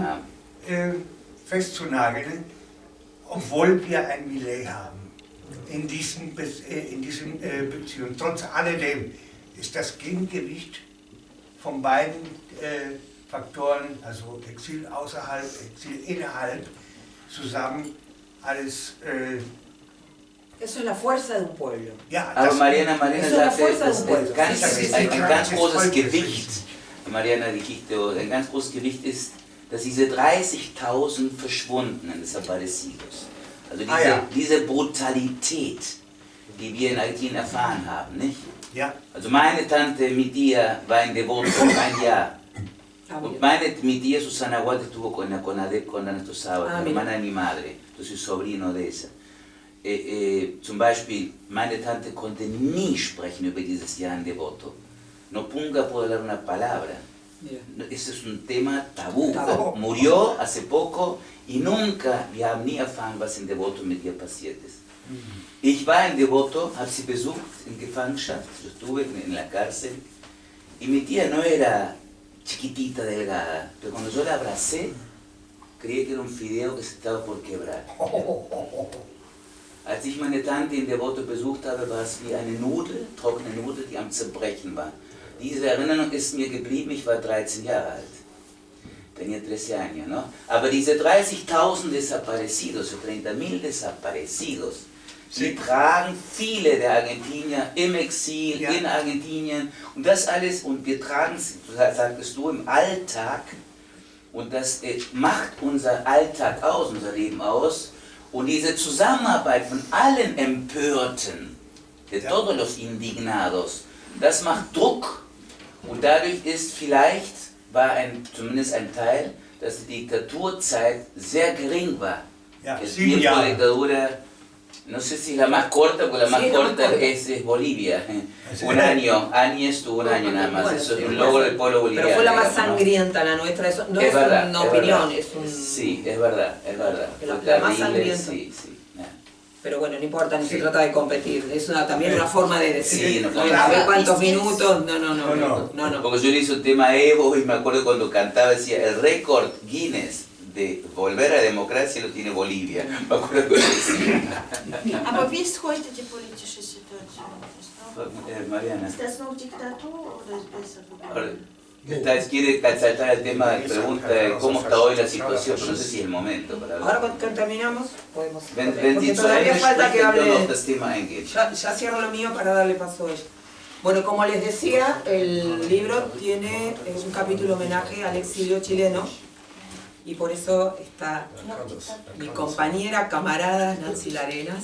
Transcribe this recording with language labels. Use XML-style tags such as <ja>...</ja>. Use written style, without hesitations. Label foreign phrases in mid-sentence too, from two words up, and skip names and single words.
<de>und festzunageln, obwohl wir ein Milei haben in diesen Beziehungen. Trotz alledem ist das Gegengewicht von beiden Faktoren, also Exil außerhalb, Exil innerhalb, zusammen alles.</de> <es>Eso es la fuerza de un pueblo.</es> <de>Ja, aber Mariana sagte, ein ganz großes Gewicht, Mariana Liquido, ein ganz großes Gewicht ist, dass diese 30.000 Verschwundenen des Desaparecidos, also diese Brutalität, die wir in Argentinien erfahren haben, nicht? Ja. Also meine Tante,</de> <es>mi tía,</es> <de>war in Devoto 1 Jahr.</de> <es>Und mi tía Susana Watt estuvo con nuestro sábado, la hermana de mi madre, yo soy sobrino de esa.</es> <de>Zum Beispiel, meine Tante konnte nie sprechen über dieses Jahr in Devoto.</de> <es>No punga pudo hablar una palabra.</es> <de>Es ist</de> <es>un tema tabú. Murió hace poco y nunca,</es> <de>wir haben nie erfahren, was in Devoto mit ihr passiert ist. Ich war in Devoto, habe sie besucht in Gefangenschaft,</de> <es>yo estuve en la cárcel y mi tía no era chiquitita, delgada, pero cuando yo la abracé, creí que era un fideo que se estaba por quebrar.</es> <de>Als ich meine Tante in Devoto besucht habe, war es wie eine Nudel, trockene Nudel, die am Zerbrechen war. Diese Erinnerung ist mir geblieben, ich war 13 Jahre alt.</de> <es>Tenía 13 años, ¿no?</es> <de>Aber diese 30.000 desaparecidos, 30.000 desaparecidos, sie tragen viele der Argentinier im Exil, in Argentinien und das alles, und wir tragen es, sagtest du, im Alltag, und das macht unser Alltag aus, unser Leben aus, und diese Zusammenarbeit von allen Empörten,</de> <es>de todos los indignados,</es> <de>das macht Druck, und dadurch ist vielleicht, war zumindest ein Teil, dass die Diktaturzeit sehr gering war. Ja,</de> <es>El tiempo de dictadura, no sé si la más corta, porque la más corta es Bolivia. Un año estuvo un año nada más, bueno, eso es un logro del pueblo boliviano. Pero fue la más sangrienta la nuestra, eso no es verdad, una opinión, es un... Sí, es verdad. La más sangrienta. Sí. Pero bueno, no importa, no se trata de competir, es también una forma de decir, no, a ver cuántos minutos, no. Porque yo le hice un tema Evo y me acuerdo cuando cantaba, decía, el récord Guinness de volver a la democracia lo tiene Bolivia. Me acuerdo que decía.</es> <de>Aber wie ist heute die politische Situation? Mariana. Ist das noch Diktatur oder ist besser geworden?</de> <es>Quiere saltar el tema, pregunta cómo está hoy la situación, pero no sé si es el momento para hablar. Ahora cuando terminamos podemos... Porque todavía falta que hable... Ya cierro lo mío para darle paso a ella. Bueno, como les decía, el libro tiene un capítulo homenaje al exilio chileno y por eso está mi compañera, camarada Nancy Larenas.</es>